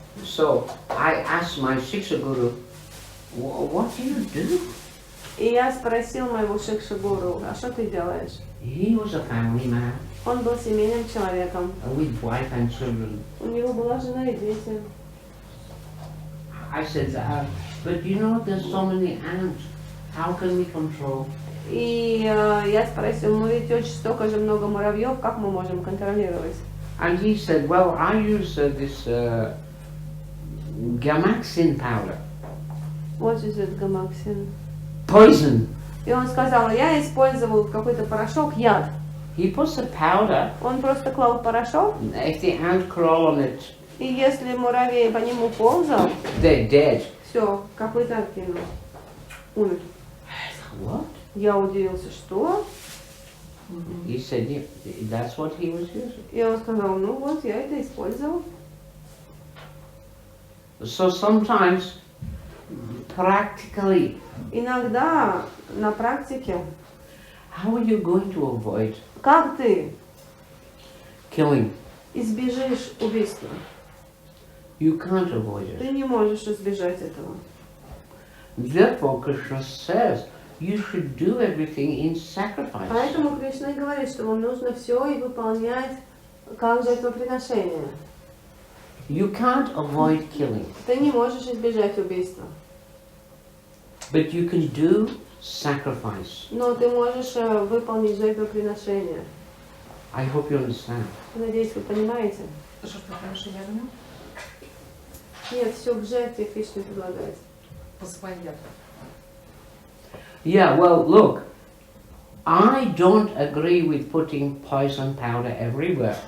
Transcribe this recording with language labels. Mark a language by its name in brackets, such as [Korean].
[English] So I asked my Shiksha Guru, what do you do? [Russian] И я спросил моего шикша-гуру, а что ты делаешь? [English] He was a family man [Russian] Он был семейным человеком. [English] with wife and children. [Russian] У него была жена и дети. [English] I said, but you know there's so many ants. How can we control? [Russian] И я спросил, ну ведь очень столько же много муравьев, как мы можем контролировать? [English] And he said, well, I use this gamaxin powder. What is it, гамаксин? Poison. [Russian] И он сказал, я использовал какой-то порошок, яд. [English] He puts the powder, [Russian] Он просто клал порошок, [English] if the ant crawl on it, [Russian] и если муравей по нему ползал, [English] they're dead. [Russian] все, копыта откинул. Умер. [English] What? [Russian] Я удивился, что? [English] He said, yeah, that's what he was using. [Russian] И он сказал, ну вот, я это использовал. [English] So sometimes, practically, [Russian] Иногда на практике, [English] how are you going to avoid [Russian] как ты [English] killing? [Russian] избежишь убийства? [English] You can't avoid it. [Russian] Ты не можешь избежать этого. [English] Therefore, Krishna says, you should do everything in sacrifice. [Russian] Поэтому Кришна и говорит, что вам нужно все и выполнять как жертвоприношение. [English] You can't avoid killing, [Russian] Ты не можешь избежать убийства. [English] but you can do sacrifice. [Russian] Но ты можешь выполнить жертвоприношение. [English] I hope you understand. [Russian] Надеюсь, вы понимаете? Жертвоприношение огнем Нет, все в жертве Кришна предлагает. по своим. [English] Yeah, well, look, I don't agree with putting poison powder everywhere.